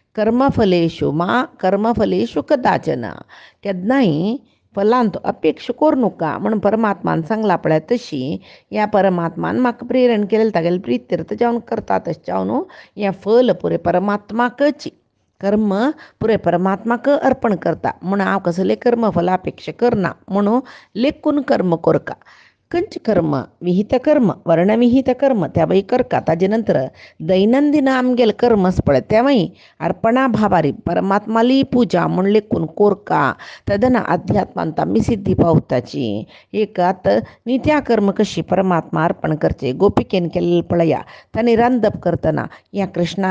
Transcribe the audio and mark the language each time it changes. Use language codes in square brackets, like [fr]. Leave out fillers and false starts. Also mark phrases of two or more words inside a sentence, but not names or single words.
[sa] कर्मफलेशु कदाचन [kok] केन्नाय फलांत अपेक्षा करूं नका म्हणून परमात्मान सांगला पळय तशी ह्या परमात्मान म्हाका प्रेरण केलें तागेले प्रितीर्थ जावन करता तशें जावन हें फल पुरे परमात्माकच कर्म पुरे परमात्माक अर्पण करता म्हणून हांव कसले कर्म फलापेक्षा करना म्हणून लेखून कर्म करका कंच कर्म विहित कर्म वर्णविहित कर्म त्यावेळी करका ताजे नंतर दैनंदिन आमगेल कर्मच पळय त्यावेळी अर्पणा भावारी परमात्माली पूजा म्हण लेखून कोरका तदन अध्यात्मांत आमी सिद्धी पावताची एकात नित्या कर्म कशी परमात्मा अर्पण करचे गोपिकेन केलेले पळया तांणी रांदप करतना या कृष्णाल